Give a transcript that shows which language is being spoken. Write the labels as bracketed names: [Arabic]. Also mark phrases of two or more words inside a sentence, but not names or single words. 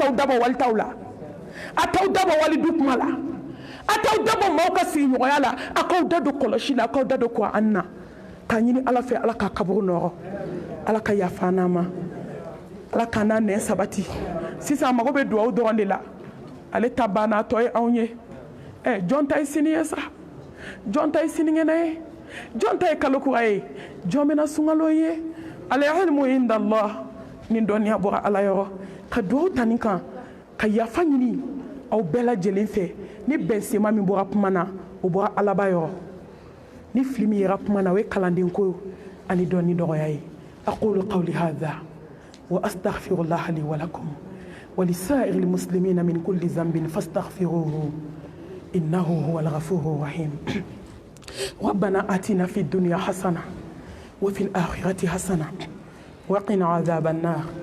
[Bambara] t'aw dabɔ wali t'aw la a t'aw dabɔ wali du kuma la a t'aw dabɔ maaw ka sigiɲɔgɔnya la a k'aw da don kɔlɔsi la a k'aw da don Kuran na k'a ɲini ala fɛ ala ka kaburu nɔgɔ ala ka yafa an ma ala k'an n'a nɛn sabati sisan a mago bɛ dugawu dɔrɔn de la ale ta banna a tɔ ye anw ye jɔn ta ye sini ye sa jɔn ta ye sinikɛnɛ ye jɔn ta ye kalo kura ye jɔn bɛna sunkalo ye [Arabic] العلم عند الله [Bambara] nin dɔnniya bɔra ala yɔrɔ ka dugawu ta nin kan ka yafa ɲini aw bɛɛ lajɛlen fɛ ni bɛnsema min bɔra kuma na o bɔra alaba yɔrɔ ni fili min yera kuma na o ye kalanden ko ani dɔnni dɔgɔya ye [Arabic] أقول قولي هذا وأستغفر الله لي ولكم ولسائر المسلمين من كل ذنب فاستغفروه إنه هو الغفور الرحيم ربنا آتنا في الدنيا حسنة وفي الآخرة حسنة وقنا عذاب النار.